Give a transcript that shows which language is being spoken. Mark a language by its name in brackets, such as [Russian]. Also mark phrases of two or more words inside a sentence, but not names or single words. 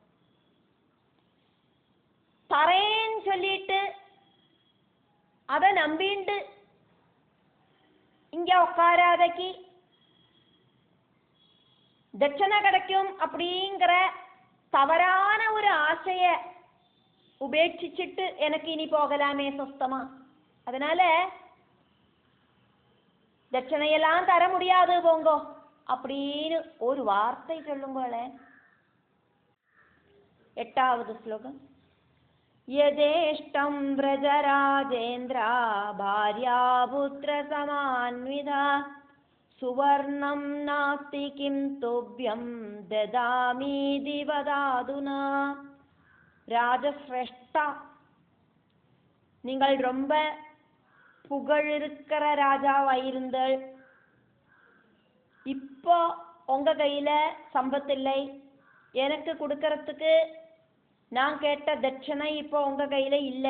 [Tamil] தரேன்னு சொல்லிட்டு அதை நம்பிண்டு இங்க உட்காராதக்கு தட்சணை கிடைக்கும் அப்படிங்கிற தவறான ஒரு ஆசைய உபேட்சிச்சுட்டு எனக்கு இனி போகலாமே சொஸ்தமா, அதனால தட்சணையெல்லாம் தர முடியாது போங்கோ அப்படின்னு ஒரு வார்த்தை சொல்லுங்களே. 8வது ஸ்லோகம். [Sanskrit] யதேஷ்டம் व्रजराजेन्द्र भार्यापुत्र समान्विता सुवर्णं नास्ति किं तुभ्यं ददामीति वदादुना. [Tamil] ராஜஸ்ரேஷ்டா, நீங்கள் ரொம்ப புகழிருக்கிற ராஜாவாயிருந்தள். இப்போ உங்க கையில சம்பத்தில்லை, எனக்கு கொடுக்கறதுக்கு நான் கேட்ட தட்சணை இப்போ உங்க கையில இல்லை.